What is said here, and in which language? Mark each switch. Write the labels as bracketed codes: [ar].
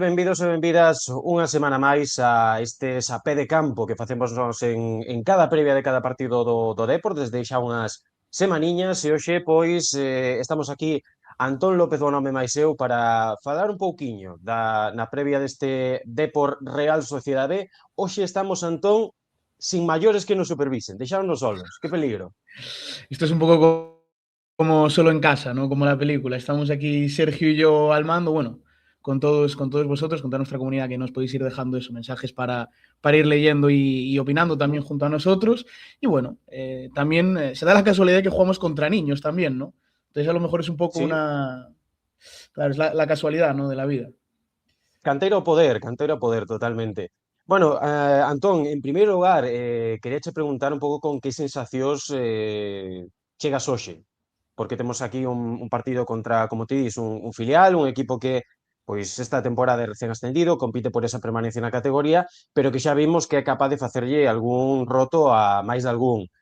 [gl] Benvidos e benvidas unha semana máis a estes a pé de campo que facemos nós en cada previa de cada partido do Dépor desde xa unhas semaniñas e hoxe, pois, estamos aquí Antón López o nome máis eu para falar un pouquiño na previa deste Dépor Real Sociedade. Hoxe estamos, Antón, sin maiores que nos supervisen, deixáronos solos, que peligro. [es] Esto es un poco como solo en casa, ¿no? Como la película. Estamos aquí Sergio y yo al mando, bueno, con todos vosotros, con toda nuestra comunidad que nos podéis ir dejando esos mensajes para ir leyendo y opinando también junto a nosotros. Y bueno, también se da la casualidad que jugamos contra niños también, ¿no? Entonces a lo mejor es un poco Sí, una... Claro, es la casualidad, ¿no? De la vida. [gl] Cantero ao poder, totalmente. Bueno, Antón, en primeiro lugar, quería che preguntar un pouco con que sensacións chegas hoxe, porque temos aquí un partido contra, como ti dis, un filial, un equipo que pois esta temporada é recén ascendido, compite por esa permanencia na categoría, pero que xa vimos que é capaz de facerlle algún roto a máis de algún.